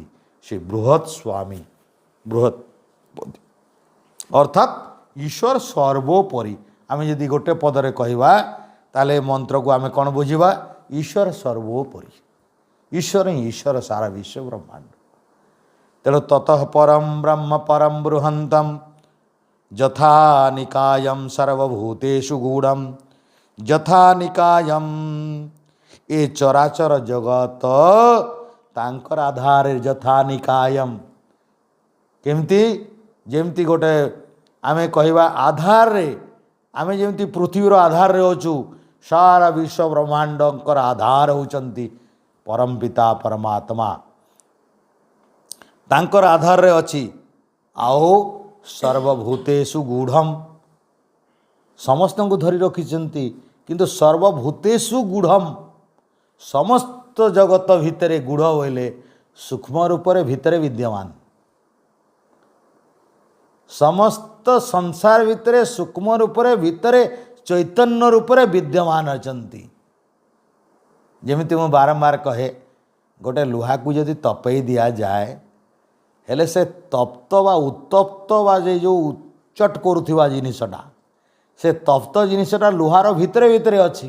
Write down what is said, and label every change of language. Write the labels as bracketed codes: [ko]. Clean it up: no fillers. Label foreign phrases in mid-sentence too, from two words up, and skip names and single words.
[or] ସେ ବୃହତ ସ୍ୱାମୀ, ବୃହତ ଅର୍ଥାତ ଈଶ୍ୱର ସର୍ବୋପରି। ଆମ ଯଦି ଗୋଟେ ପଦରେ କହବା ତାଲେ ମନ୍ତ୍ର କୁ ଆମ କଣ ବୁଝା? ଈଶ୍ୱର ସର୍ବୋପରି। ଈଶ୍ୱର ହିଁ ଈଶ୍ୱର ସାରା ବିଶ୍ୱ ବ୍ରହ୍ମାଣ୍ଡ। [sa] तेणु ततः परम ब्रह्म परम बृहंतम यथा निकायम सर्वभूतेषु गूढ़म यथा निकायम। [or] ଏ ଚରାଚର ଜଗତ ତାଙ୍କର ଆଧାର [sa] यथा निकायम। [or] କେମିତି? ଯେମିତି ଗୋଟେ ଆମେ କହବା ଆଧାର ରେ, ଆମେ ଯେମିତି ପୃଥିବୀର ଆଧାର ରେ ଅଛୁ, ସାରା ବିଶ୍ୱ ବ୍ରହ୍ମାଣ୍ଡଙ୍କର ଆଧାର ହେଉଛନ୍ତି ପରମ ପିତା ପରମାତ୍ମା। ତାଙ୍କର ଆଧାର ରେ ଅଛି। ଆଉ [sa] सर्वभूतेषु गूढ़म, [or] ସମସ୍ତ କୁ ଧରି ରଖିଛନ୍ତି, କିନ୍ତୁ [sa] सर्वभूतेषु गूढ़म, [or] ସମସ୍ତ ଜଗତ ଭିତରେ ଗୂଢ଼ ହୋଇଲେ ସୂକ୍ଷ୍ମ ରୂପ ରେ ଭିତରେ ବିଦ୍ୟମାନ। ସମସ୍ତ ସଂସାର ଭିତରେ ସୂକ୍ଷ୍ମ ରୂପ ରେ ଭିତରେ ଚୈତନ୍ୟ ରୂପ ରେ ବିଦ୍ୟମାନ ଅଛନ୍ତି। ଯେମିତି ମୁ ବାରମ୍ବାର କହେ, ଗୋଟେ ଲୁହା କୁ ଯଦି ତପାଇ ଦିଆ ଯାଏ ହେଲେ ସେ ତପ୍ତ ବା ଉତ୍ତପ୍ତ ବା ଯୋ ଉଚ୍ଚଟ କରୁଆ ଜିନିଷଟା, ସେ ତପ୍ତ ଜିନିଷଟା ଲୁହାର ଭିତରେ ଭିତରେ ଅଛି।